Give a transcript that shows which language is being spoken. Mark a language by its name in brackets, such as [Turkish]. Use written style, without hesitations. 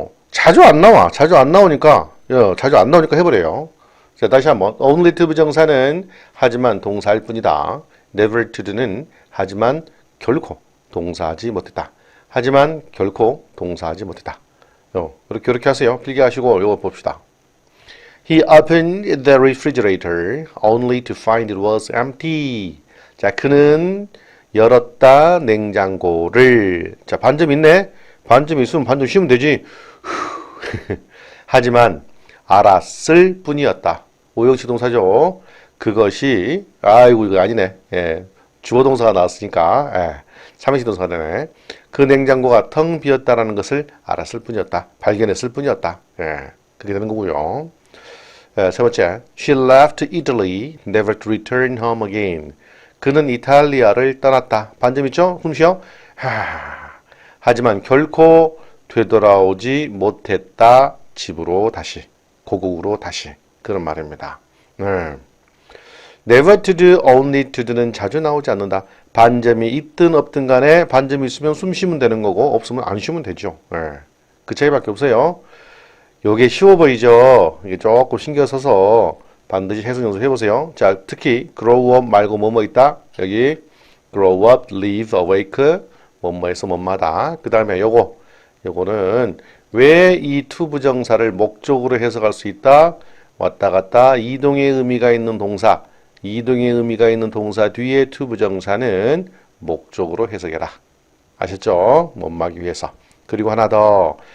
[Korean] 자주 안 나오니까 해버려요. 자, 다시 한번. only to 부정사는 하지만 동사할 뿐이다. never to는 하지만 결코 동사하지 못했다. 하지만 결코 동사하지 못했다. 이렇게 하세요. 필기하시고 이거 봅시다. [English] He opened the refrigerator only to find it was empty. [Korean] 자, 그는 열었다 냉장고를. 자, 반점 있네. 반점 있으면 반점 쉬면 되지. 하지만 알았을 뿐이었다. 오형식 동사죠. 그것이 이거 아니네. 주어 동사가 나왔으니까 삼형식 동사가 되네. 그 냉장고가 텅 비었다라는 것을 알았을 뿐이었다. 발견했을 뿐이었다. 그렇게 되는 거고요. 세 번째, [English] she left Italy, never to return home again. [Korean] 그는 이탈리아를 떠났다. 반점 있죠? 숨 쉬어. 하지만 결코 되돌아오지 못했다. 집으로 다시, 고국으로 다시. 그런 말입니다. never to do, only to do는 자주 나오지 않는다. 반점이 있든 없든 간에 반점이 있으면 숨 쉬면 되는 거고 없으면 안 쉬면 되죠. 그 차이밖에 없어요. 요게 쉬워 보이죠? 이게 조금 신경 써서 반드시 해석 연습 해보세요. 자, 특히 grow up 말고 뭐뭐 있다. 여기 grow up, live, awake 뭐뭐에서 뭐뭐하다. 그 다음에 요거는 왜 이 to 부정사를 목적으로 해석할 수 있다. 왔다 갔다 이동의 의미가 있는 동사. 이동의 의미가 있는 동사 뒤에 to 부정사는 목적으로 해석해라. 아셨죠? 못막이 위해서. 그리고 하나 더.